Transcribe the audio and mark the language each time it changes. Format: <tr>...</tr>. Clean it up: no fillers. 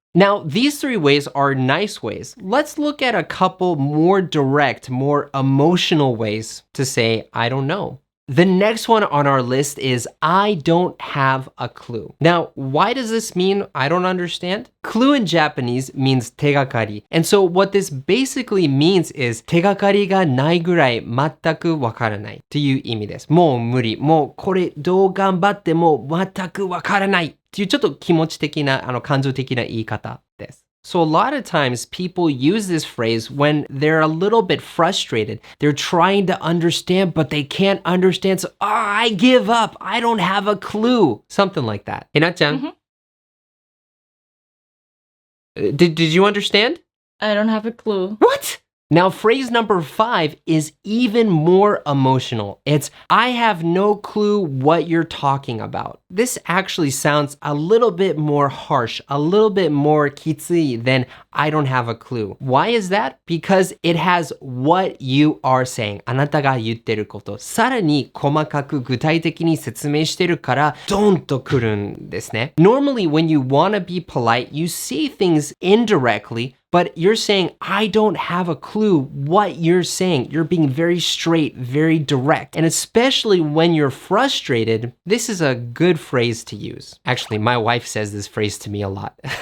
<en>Now, these three ways are nice ways. Let's look at a couple more direct, more emotional ways to say, I don't know. The next one on our list is, I don't have a clue. Now, why does this mean I don't understand? Clue in Japanese means 手がかり. And so what this basically means is</en> <ja>手がかりがないぐらい全くわからないという意味です。もう無理。もうこれどう頑張っても全くわからないっていうちょっと気持ち的な、感情的な言い方です。</ja> <en>So a lot of times people use this phrase when they're a little bit frustrated. They're trying to understand, but they can't understand. So, I give up. I don't have a clue. Something like that. Hey, Na-chan. Did you understand? I don't have a clue. What? Now, phrase number 5 is even more emotional. It's, I have no clue what you're talking about. This actually sounds a little bit more harsh, a little bit more kitsui than I don't have a clue. Why is that? Because it has what you are saying.</en> <ja>あなたが言ってること。さらに細かく具体的に説明してるから、ドンとくるんですね。</ja> <en>Normally, when you want to be polite, you say things indirectly, but you're saying, I don't have a clue what you're saying. You're being very straight, very direct. And especially when you're frustrated, this is a good phrase to use. Actually, my wife says this phrase to me a lot.</en>